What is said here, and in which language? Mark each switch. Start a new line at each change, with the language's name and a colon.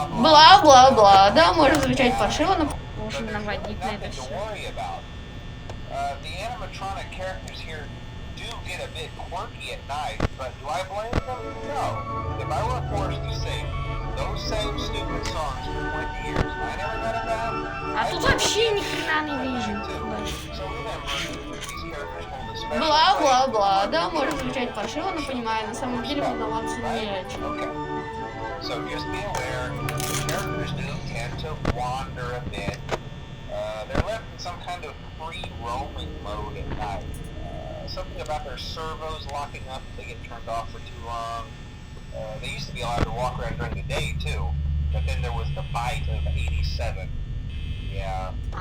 Russian: Бла-бла-бла. Да, может звучать паршиво, но должен наводить на это все.
English: The animatronic characters here do get a bit quirky at night, but do I blame them? No. If I were forced to sing those same stupid songs for 20 years, I never got it down.
Russian: А тут вообще ни хрена не вижу. Бла-бла-бла. Да, может звучать паршиво, но понимаю, на самом деле волноваться не о чем.
English: So just be aware, the characters do tend to wander a bit. They're left in some kind of free roaming mode at night. Something about their servos locking up if they get turned off for too long. They used to be allowed to walk around during the day too, but then there was the bite of 87. Yeah.